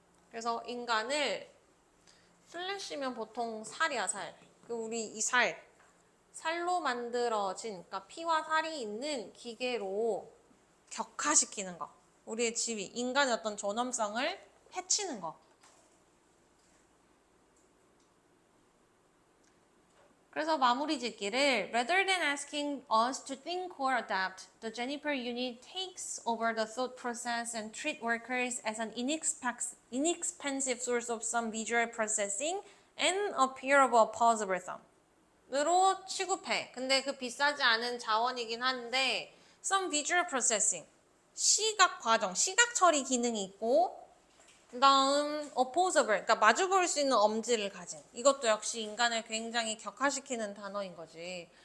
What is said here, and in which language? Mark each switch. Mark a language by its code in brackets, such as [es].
[ko] 그래서 인간을 플래시면 보통 살이야 살. 우리 이 살로 만들어진 그러니까 피와 살이 있는 기계로 격화시키는 거. 우리의 지위, 인간의 어떤 존엄성을 해치는 거. 그래서 마무리 짓기를 [en] rather than asking us to think or adapt, the Juniper unit takes over the thought process and treat workers as an inexpensive source of some visual processing and appearable opposable thumb. [ko] 으로 취급해. 근데 그 비싸지 않은 자원이긴 한데 [en] some visual processing, [ko] 시각 과정, 시각 처리 기능이 있고 그 다음 opposable, 그러니까 마주 볼 수 있는 엄지를 가진 이것도 역시 인간을 굉장히 격화시키는 단어인 거지.